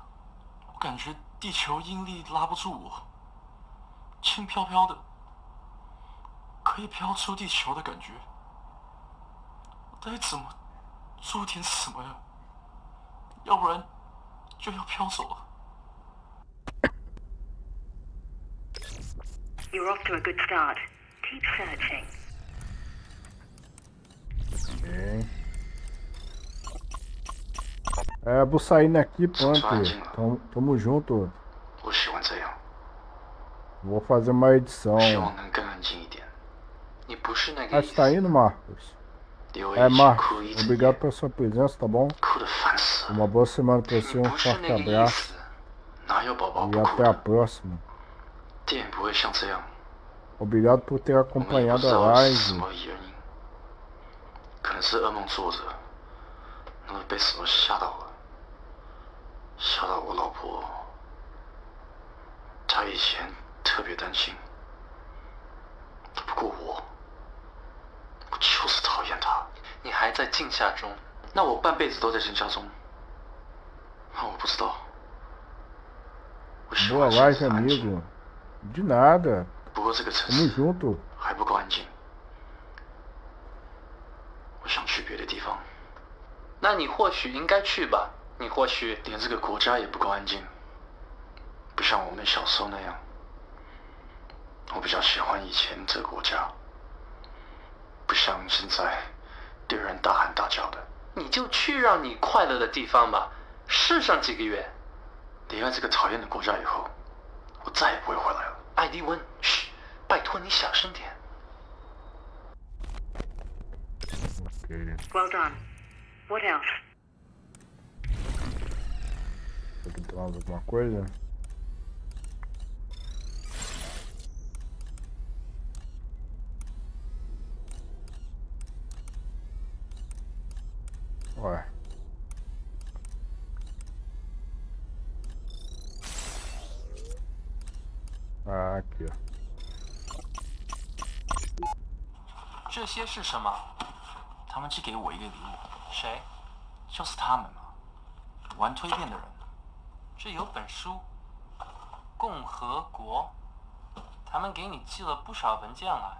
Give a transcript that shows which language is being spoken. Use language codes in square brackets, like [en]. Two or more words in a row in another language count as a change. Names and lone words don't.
[zh] 我感觉地球引力拉不住我，轻飘飘的，可以飘出地球的感觉。我该怎么做点什么呀？要不然就要飘走了。 [en] You're off to a good start. Keep searching. [pt] Ok. É, vou sair aqui, pronto. Tamo junto. Vou fazer uma edição. Ah, você tá indo, Marcos? É, Marcos, obrigado pela sua presença, tá bom? Uma boa semana pra você, um forte abraço. E até a próxima. Obrigado por ter acompanhado a live. [zh] 可能是噩梦作者，那被什么吓到了，吓到我老婆。她以前特别担心，不过我就是讨厌她。你还在惊吓中？那我半辈子都在惊吓中。那我不知道。 [pt] Boa live, amigo. De nada. [zh] 不过这个城 [pt] Tamo [zh] 市 [pt] junto. [zh] 还不够安静。 我想去别的地方。那你或许应该去吧。你或许连这个国家也不够安静，不像我们小时候那样。我比较喜欢以前这个国家， 不像现在对人大喊大叫的。你就去让你快乐的地方吧，试上几个月。离开这个讨厌的国家以后，我再也不会回来了。艾迪文，嘘，拜托你小声点。 [en] Well done. What else? [pt] Aqui tem mais alguma coisa? Ué. Ah, aqui, ó. [zh] 这些是什么？他们寄给我一个礼物。谁？就是他们嘛，玩蜕变的人。这有本书，《共和国》，他们给你寄了不少文件来。